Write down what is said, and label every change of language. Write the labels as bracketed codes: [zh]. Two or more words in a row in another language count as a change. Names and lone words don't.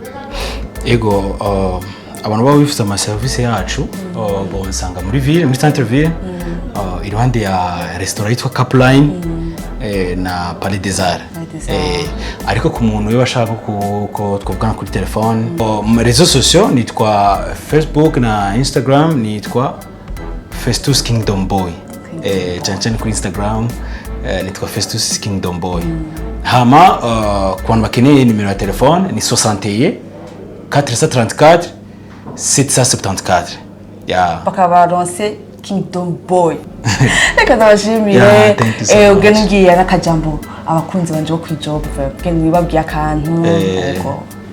[rn] Ego abantu baba bifuza ama service yacu bo nsanga muri [fr] centre ville [rn] iruhande ya restaurant yitwa Capline na Palais des Arts. Ariko ku muntu we bashaka ko twavugana kuri telefone mu [fr] réseaux sociaux [rn] nitwa Facebook na Instagram nitwa Festus Kingdom Boy. Cyane kuri Instagram nitwa Festus Kingdom Boy. Hama ku bantu bakeneye nimero ya telefone ni 61 434 774 bakabaronse Kingdom Boy. Reka ndabashimire ugengiye n'akajambo abakunzi banje bo kwijob gene wibabwiye akantu ariko